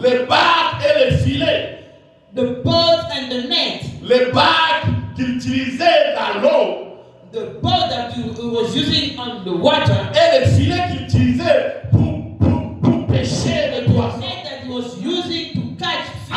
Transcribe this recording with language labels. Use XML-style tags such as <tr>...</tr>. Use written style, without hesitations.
<fr>Les barques et les filets.</fr> <en>The boat and the net.</en> <fr>Les barques qu'il utilisait dans l'eau.</fr> <en>The boat that he was using on the water.</en> <fr>Et les filets qu'il utilisait pour pêcher les poissons.</fr> <en>The net that he was using to catch fish.</en>